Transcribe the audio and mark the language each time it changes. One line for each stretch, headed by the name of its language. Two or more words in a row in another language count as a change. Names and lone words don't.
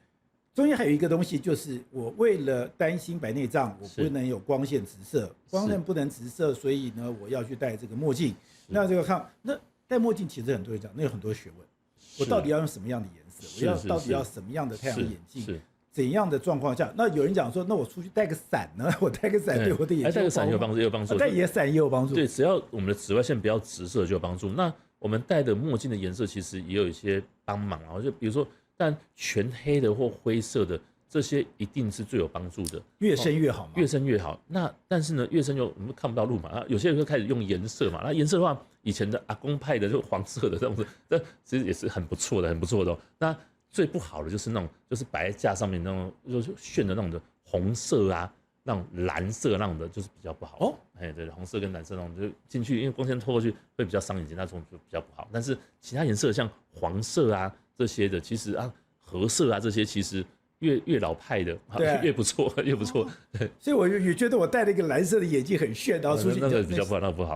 Chinese: 中間還有一個東西，就是我為了擔心白內障，我不能有光線直射，光線不能直射，所以呢，我要去戴這個墨鏡。那這個那戴墨鏡其實很多人講，那有很多學問。我到底要用什麼樣的顏色？我到底要什麼樣的太陽眼鏡？怎樣的狀況下？那有人講說，那我出去帶個傘呢？我帶個傘對我的眼睛，帶個傘也有幫助，也有幫助。帶傘也有幫助。對，只要我們的紫外線不要直射就有幫助。那我們戴的墨鏡的顏色其實也有一些幫忙啊，就比如說。但全黑的或灰色的這些一定是最有幫助的，越深越好嘛，越深越好。那但是呢，越深我們看不到路嘛，有些人就開始用顏色嘛。那顏色的話，以前的阿公派的就黃色的這種子，那其實也是很不錯的，哦。那最不好的就是那種，就是擺在架上面那種，就是炫的那種的紅色啊，那種藍色那種的，就是比較不好。哦，對，紅色跟藍色那種就進去，因為光線透過去會比較傷眼睛，那種就比較不好。但是其他顏色像黃色啊。這些的其實啊，褐色啊，這些其實越老派的，越不錯，越不錯。對，所以我也覺得我戴了一個藍色的眼鏡很炫，然後出去那個比較不好，那個不好。